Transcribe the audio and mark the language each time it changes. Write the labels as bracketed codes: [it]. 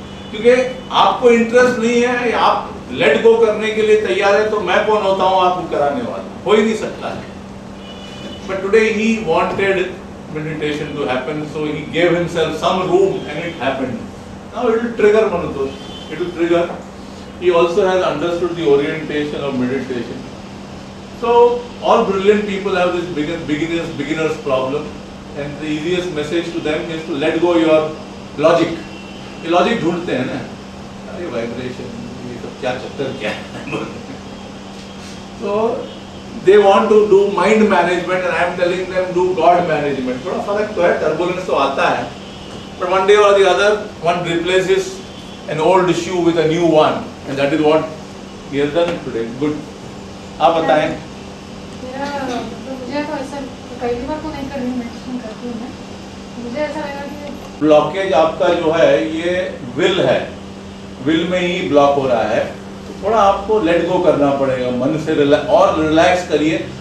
[hi] क्योंकि आपको इंटरेस्ट नहीं है, आप लेट गो करने के लिए तैयार है, तो मैं कौन होता हूँ आपको कराने वाला? हो ही नहीं सकता है. [en] But today he wanted meditation to happen, so he gave himself some room and it happened. Now it will trigger Manutosh, it will trigger. He also has understood the orientation of meditation. So all brilliant people have this beginner's problem, and the easiest message to them is to let go your logic. [hi] ये logic ढूंढते हैं ना, अरे vibration ये सब क्या चक्कर क्या है. [en] So they want to do mind management and I am telling them do God management. [hi] थोड़ा फर्क तो है, turbulence तो आता है, [en] but one day or the other one replaces an old shoe with a new one, and that is what we have done today. Good. [hi] आप बताएं. मेरा तो मुझे तो ऐसा कई बार तो नहीं करनी, मेडिटेशन करती हूँ मैं, मुझे ऐसा लगा कि ब्लॉकेज आपका जो है ये विल है, विल में ही ब्लॉक हो रहा है, तो थोड़ा आपको लेट गो करना पड़ेगा, मन से रिलैक्स करिए.